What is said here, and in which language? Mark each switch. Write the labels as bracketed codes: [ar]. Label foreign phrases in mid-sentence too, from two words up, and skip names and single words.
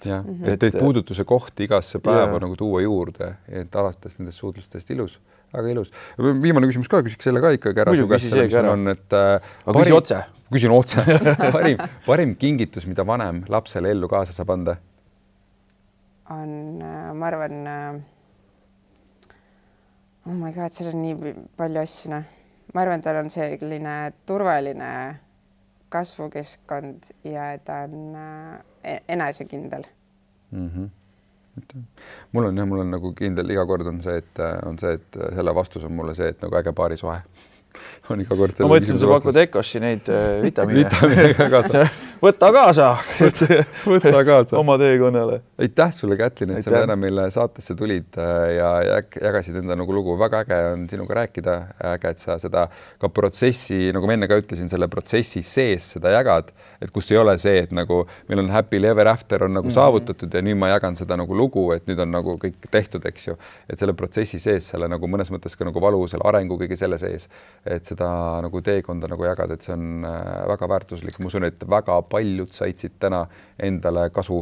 [et] Ja, et puudutuse kohti igasse päeva nagu tuua juurde, et alates nendest suudlustest ilus, aga ilus. Viimane küsimus ka, küsiks selle ka ikkagi ära. Küsin otse. Parim kingitus, mida vanem lapsele ellu kaasa saab anda? On, ma arvan, [en] oh my god, [et] seal on nii palju asju. Ma arvan, tal on selline turvaline kasvukeskkond ja ta on enesekindel. Mul on nagu kindel, iga kord on see, et selle vastus on mulle see, et nagu äge paarisuhe. On iga kord. Ma mõtlesin, sa pakud Ecoshi neid vitamiine. kaasa. Võta kaasa. Võta kaasa. Oma teekonnale. Aitäh sulle, Kätlin, et sa täna meile saatesse tulid ja jagasid enda nagu lugu. Väga äge on sinuga rääkida. Äge, et sa seda ka protsessi, nagu ma enne ka ütlesin, selle protsessi sees seda jagad, et kus ei ole see, et nagu meil on [en] happy ever after [et] on nagu saavutatud ja nüüd ma jagan seda nagu lugu, et nüüd on nagu kõik tehtud, eks ju. Et selle protsessi sees selle nagu mõnes mõttes ka nagu valu, selle arengu kõige selle sees, et seda nagu teekonda nagu jagada, et see on väga väärtuslik. Ma usun, et väga paljud said siit täna endale kasu.